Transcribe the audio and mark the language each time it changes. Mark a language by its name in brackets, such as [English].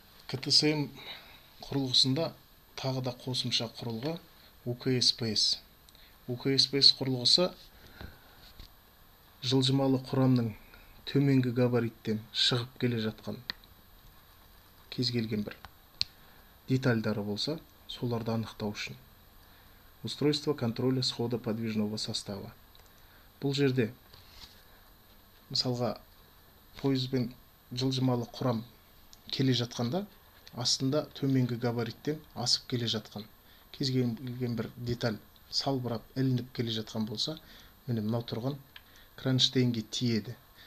[Kazakh] КТСМ құрылғысында тағы да қосымша құрылғы УКСПС. УКСПС құрылғысы жылжымалы құрамның төменгі габариттен шығып келе жатқан кез келген бір детальдары болса, соларды анықтау үшін. [Russian] Устройство контроля схода подвижного состава. [Kazakh] Бұл жерде мысалға пойызбен жылжымалы құрам келе жатқанда, астында төменгі габариттен асып келе жатқан кез келген бір деталь салбырап ілініп келе жатқан болса, міне мынау тұрған кронштейнге тиеді.